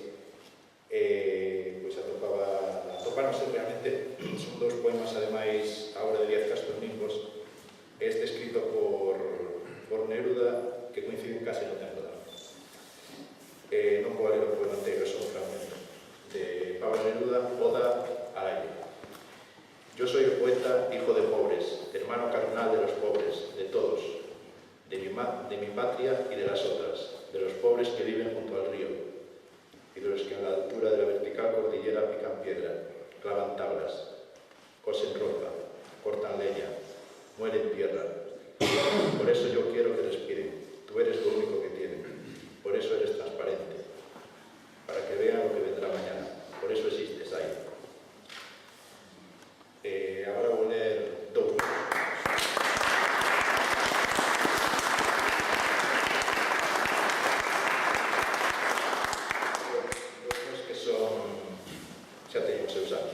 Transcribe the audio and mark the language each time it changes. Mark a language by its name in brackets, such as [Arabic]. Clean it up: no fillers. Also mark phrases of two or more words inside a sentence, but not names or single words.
[Galician] Pois atopáronse realmente, son dous poemas, ademais, a obra de Díaz Castro Nimbos, este escrito por Neruda, que coinciden case no tempo da morte. Non vou ler o poema inteiro, é só un fragmento de Pablo Neruda, Oda al aire. [Spanish] Yo soy el poeta, hijo de pobres, hermano carnal de los pobres, de todos, de mi patria y de las otras, de los pobres que viven junto al río, y de los que en la altura de la vertical cordillera pican piedra, clavan tablas, cosen ropa, cortan leña, muelen tierra. Por eso yo quiero que respiren, tú eres lo único que tienen, por eso eres transparente, para que vean lo que vendrá mañana, por eso existes ahí. [Galician] Agora vou ler dous. Dous que son, xa teñen os seus anos.